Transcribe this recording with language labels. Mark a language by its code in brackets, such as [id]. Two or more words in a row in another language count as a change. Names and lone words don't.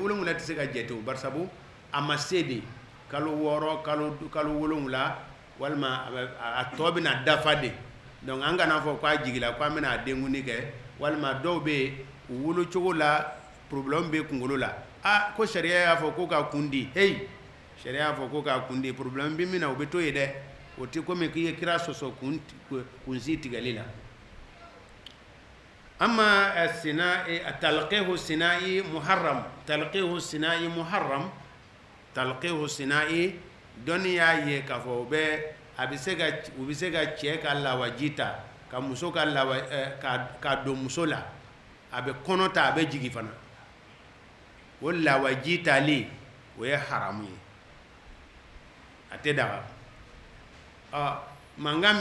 [bm] 7 tɛ se ka jate o barisabu a ma se de kalo 6 kalo 7 walima a tɔ bɛna dafa de donc an kana fɔ k'a jigila k'an bɛna a denkundi kɛ walima dɔw bɛ yen u wolocogo la problème bɛ kunkolo la ko sariya y'a fɔ ko ka kundi sariya y'a fɔ ko ka kundi problème bɛ min na o bɛ to yen dɛ o tɛ komi k'i ye kira sɔsɔ kunsi tigɛli la [ar] أما تلقيح صناعي محرم تلقيح صناعي [bm] dɔnni y'a ye k'a fɔ u bɛ se ka cɛ ka lawaji ta ka muso ka ka don muso la a bɛ kɔnɔ ta a bɛ jigin fana o lawaji tali o ye haramu ye a tɛ daga mankan